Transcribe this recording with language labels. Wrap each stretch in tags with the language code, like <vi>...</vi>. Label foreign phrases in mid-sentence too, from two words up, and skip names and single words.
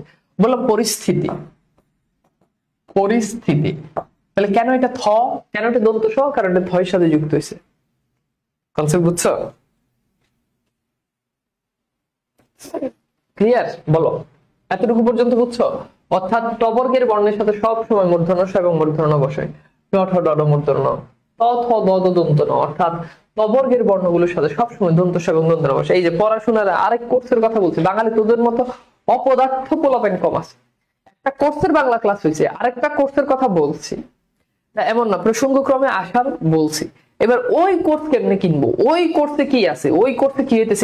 <bn>বললাম পরিস্থিতি, পরিস্থিতি, তাহলে কেন এটা থ? কেন এটা দন্ত স? কারণ এটা থয়ের সাথে যুক্ত হয়েছে। কনসেপ্ট বুঝছো? ক্লিয়ার? বলো এতটুকু পর্যন্ত বুঝছো? অর্থাৎ টবর্গের বর্ণের সাথে সব সময় মূর্ধন্য স এবং মূর্ধন্য বসে। ট, ঠ, ড, ঢ মূর্ধন্য, ত, থ, দ, দ দন্ত ন, অর্থাৎ টবর্গের বর্ণগুলোর সাথে সবসময় দন্ত স এবং দন্ত ন বসে। এই যে পড়াশোনার আরেক কোর্সের কথা বলছি, বাঙালি তোদের মতো অপদার্থ পোলাপেন কম আছে। একটা কোর্সের বাংলা ক্লাস হয়েছে, আরেকটা কোর্সের কথা বলছি, এমন না, প্রসঙ্গক্রমে আসার বলছি। এবার ওই কোর্স কেমনে কিনবো? ওই কোর্সে কি আছে? ওই কোর্সে কি হইতেছে?</bn>